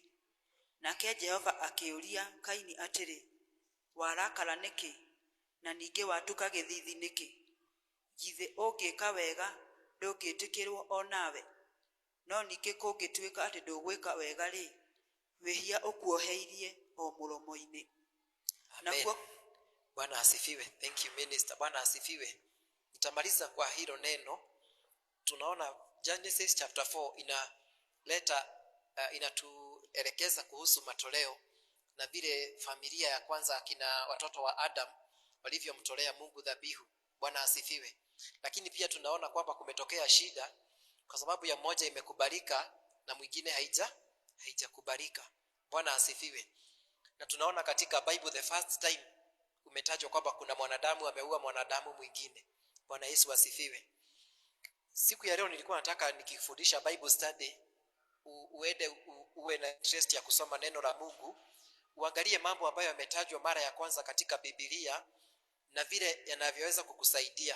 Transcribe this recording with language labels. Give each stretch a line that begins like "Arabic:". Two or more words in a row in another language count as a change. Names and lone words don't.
Kikuyu: Nake Jehova akĩũria Kaini atĩrĩ, warakara nĩkĩ, na ningĩ watuka gĩthiithi nĩkĩ? Githĩ ũngĩka wega ndũngĩtĩkĩrwo o nawe? No ningĩ kũngĩtuĩka atĩ ndũgwĩka wega rĩ, wĩhia ũkuoheirie o mũromo-inĩ.
Swahili: Amen. Bwana asifiwe.
English: Thank you minister.
Swahili: Bwana asifiwe. Nitamaliza kwa hilo neno. Tunaona Genesis chapter 4 inatuelekeza kuhusu matoleo na vile familia ya kwanza akina watoto wa Adam walivyomtolea Mungu dhabihu. Bwana asifiwe. Lakini pia tunaona kwamba kumetokea shida kwa sababu ya mmoja imekubalika na mwingine haijakubalika. Bwana asifiwe. Na tunaona katika Bible
English: the first time
Swahili: umetajwa kwamba kuna mwanadamu ameua mwanadamu mwingine. Bwana Yesu asifiwe. Siku ya leo nilikuwa nataka nikifundisha
English: Bible study
Swahili: uwe na interest ya kusoma neno la Mungu, uangalie mambo ambayo yametajwa mara ya kwanza katika Biblia na vile yanavyoweza kukusaidia.